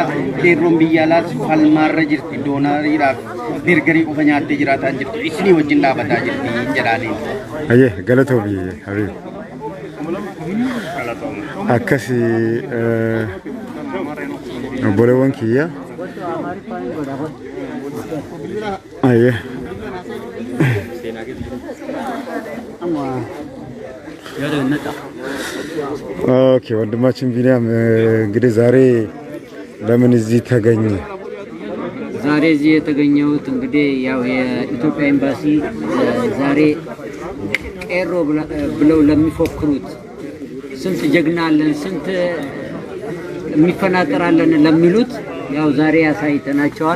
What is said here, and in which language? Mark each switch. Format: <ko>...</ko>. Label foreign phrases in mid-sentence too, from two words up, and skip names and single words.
<om>Qeerroon biyya alaas falmaarra jirti. Doonaariidhaaf beergarii qofa nyaattee jiraataa jirtu. Isinii wajjin dhaabataa jirti jedhaaniin. Ayye galatoo biyya Habib. Akkasi obboleewwan kiyya. Ayye.</om> <am>ኦኬ ወንድማችን ቢኒያም እንግዲህ ዛሬ ለምን እዚህ ተገኘ? ዛሬ እዚህ የተገኘሁት እንግዲህ ያው የኢትዮጵያ ኤምባሲ ዛሬ ቄሮ ብለው ለሚፎክሩት ስንት ጀግና አለን ስንት የሚፈናቀራለን ለሚሉት ያው ዛሬ ያሳይተናቸዋል።</am>